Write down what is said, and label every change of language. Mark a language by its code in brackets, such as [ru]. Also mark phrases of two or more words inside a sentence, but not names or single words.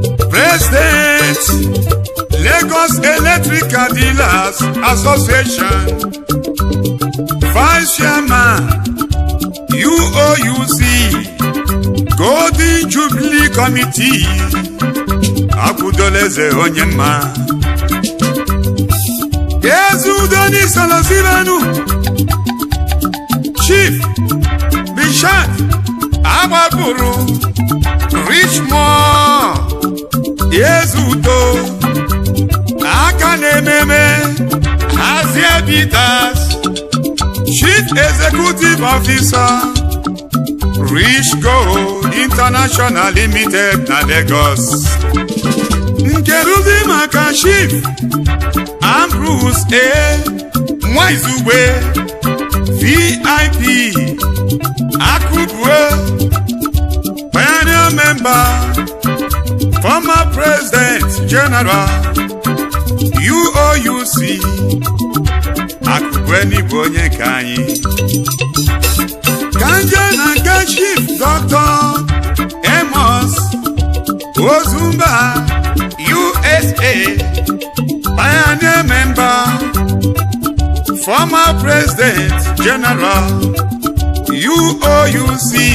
[en] President, Lagos Electrical Dealers Association. Vice Chairman, U O U C, Golden Jubilee Committee. [ig] Akwụdola eze onye mma. Ezi udo n'isolo ziranu. Chief Bishop Agbapụrụ, Richmond, Ezi udo. Aka na-ememe, Hazie Peters, [en] Chief Executive Officer, [ig] Rich Go International Limited na Lagos. Nke ruzi maka Chief Ambrose A Nwaizugbe, [en] V I P, Akubue, Pioneer Member, Former President General, U O U C. [ig] Akubue ni bụ onye nke anyị. Ka nje na nke Chief Doctor Amos Ozumba, U S A, [en] Pioneer Member, Former President General, U O U C.